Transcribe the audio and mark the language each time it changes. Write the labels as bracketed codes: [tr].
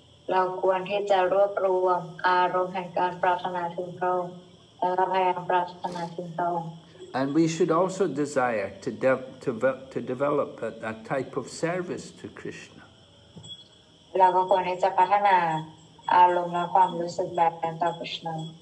[th] เราควรที่จะรวบรวมอารมณ์แห่งการปรารถนาถึงพระองค์และพยายามปรารถนาถึงพระองค์ [en] And we should also desire to develop a type of service to Krishna. [th] เราก็ควรที่จะพัฒนาอารมณ์และความรู้สึกแบบนั้นต่อพระเจ้า